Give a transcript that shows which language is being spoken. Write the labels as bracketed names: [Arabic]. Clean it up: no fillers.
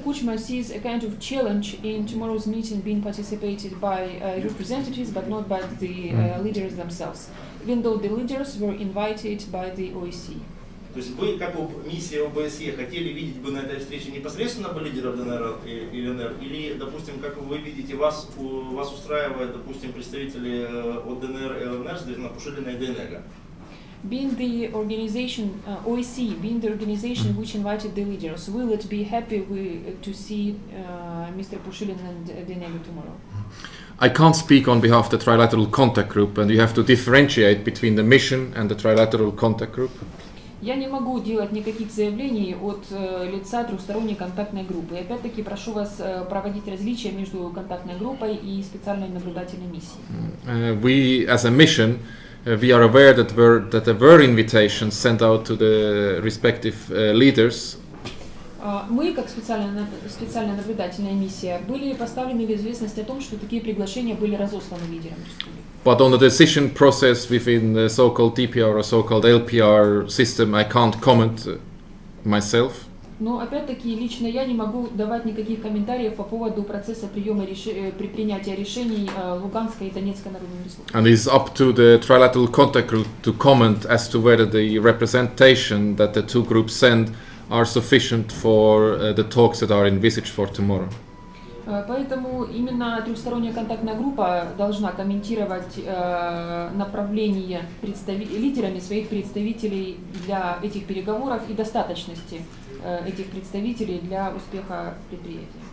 [English] Kuchma sees a kind of challenge in tomorrow's meeting being participated by representatives, but not by the leaders themselves, even though the leaders were invited by the OSCE. [Russian] То есть вы, как миссия ОБСЕ, хотели видеть бы на этой встрече непосредственно бы лидеров ДНР и ЛНР, или, допустим, как вы видите, вас устраивает, допустим, представители от ДНР и ЛНР, соответственно, Пушилина и ДНЭГа? [English] Being the organization, OSCE, being the organization which invited the leaders, will it be happy to see Mr. Pushilin and Denega tomorrow? I can't speak on behalf of the Trilateral Contact Group, and you have to differentiate between the mission and the Trilateral Contact Group. [Russian] Я не могу делать никаких заявлений от лица трехсторонней контактной группы. И опять-таки прошу вас проводить различия между контактной группой и специальной наблюдательной миссией. [English] We, as a mission, we are aware that there were invitations sent out to the respective leaders. [Russian] Мы, как специальная наблюдательная миссия, были поставлены в известность о том, что такие приглашения были разосланы лидерам республики. [English] But on the decision process within the so-called DPR or so-called LPR system, I can't comment myself. [Russian] Но опять-таки лично я не могу давать никаких комментариев по поводу процесса принятия решений Луганской и Донецкой народной республики. [English] And it's up to the Trilateral Contact Group to comment as to whether the representation that the two groups send are sufficient for the talks that are envisaged for tomorrow. [Russian] Поэтому именно трехсторонняя контактная группа должна комментировать направление лидерами своих представителей для этих переговоров и достаточности этих представителей для успеха предприятия.